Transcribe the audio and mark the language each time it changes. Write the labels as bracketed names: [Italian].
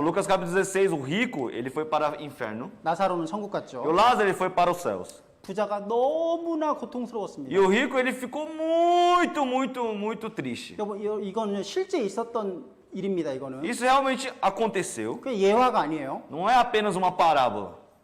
[Portuguese] Lucas capítulo 16, o rico, ele foi para o inferno, [Korean] 나사로는 천국 [Portuguese] e o [Korean] 갔죠. [Portuguese] Lázaro, ele foi para os céus. [Korean] 부자가 너무나 고통스러웠습니다. [Portuguese] E o rico, ele ficou muito triste. [Korean] 여러분 이거는 실제 있었던 일입니다. 이거는 [Portuguese] Isso realmente aconteceu, [Korean] 그 예화가 아니에요. [Portuguese] não é apenas uma parábola.